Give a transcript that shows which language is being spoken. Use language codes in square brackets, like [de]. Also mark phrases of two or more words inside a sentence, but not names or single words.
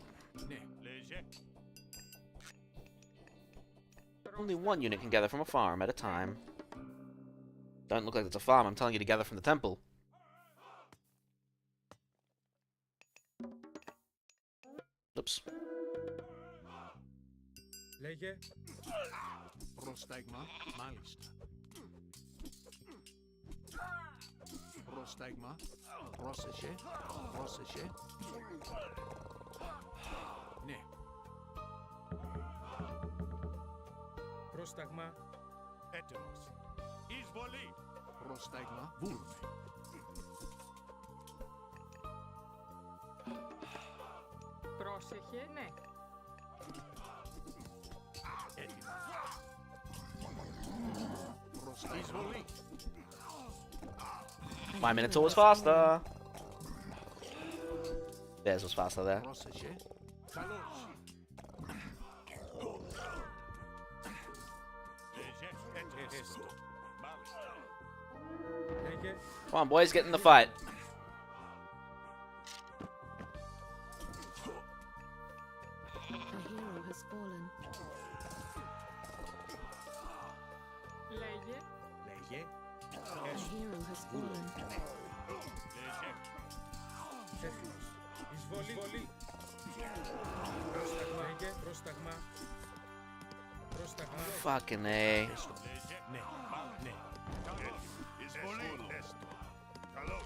[en] Only 1 unit can gather from a farm at a time. Don't look like it's a farm, I'm telling you to gather from the temple. Oops. [el] Λέγε. Πρόσταγμα. Μάλιστα. Πρόσταγμα. Πρόσεχε. Πρόσεχε. Ναι. Πρόσταγμα. Έτοιμος. Εισβολή. Πρόσταγμα. Βούλουμε. Πρόσεχε, ναι. Εισβολή. [en] My Minotaur was faster. Theirs was faster there. [el] Πρόσεχε. Καλώς. Λέγε. [en] Come on, boys, get in the fight. A hero has fallen. [el] Λέγε. Λέγε. [en] A hero has fallen. [el] Έτοιμος. Εισβολή. Πρόσταγμα. Λέγε. Πρόσταγμα. Πρόσταγμα. [en] Fucking A. [el] Ναι. Ναι. Εισβολή. Καλώς.